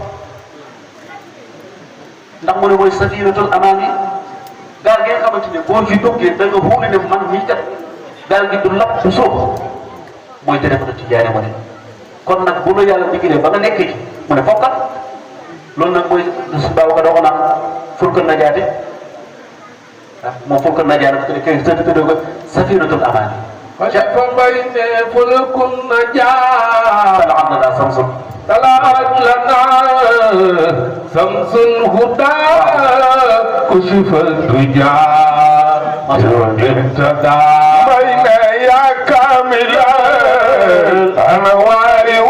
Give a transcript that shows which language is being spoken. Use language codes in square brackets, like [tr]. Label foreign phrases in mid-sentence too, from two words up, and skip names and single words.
[wo] ndax mu ne mooy [ar] سفينة الأمان [wo] yi gaal gi nga xamante ne boo ci duggee da nga xuuli ne man mii kat gaal gi du lapp du suuf mooy te Ahmada Tidiane ma ne kon nag bu la yàlla digalee ba nga nekk ci mu ne fokkat loolu nag mooy su baaw ka doo ko naan [ar] فلك النجاة [wo] ah moom [ar] فلك النجاة [wo] kay tëddoo ko [ar] سفينة الأمان [wo] yi [ar] فبين فلك النجاة طلعت لنا شمس طلعت لنا شمس الهدى كشف الدجى اهتدى بين يا كامل الانوار